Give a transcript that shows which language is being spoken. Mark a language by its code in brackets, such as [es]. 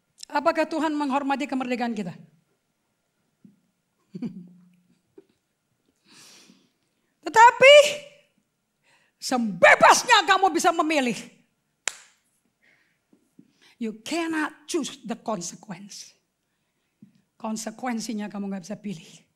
[id] Apakah Tuhan menghormati kemerdekaan kita? Tetapi sebebasnya kamu bisa memilih. [en] You cannot choose the consequence. [id] Konsekuensinya kamu gak bisa pilih.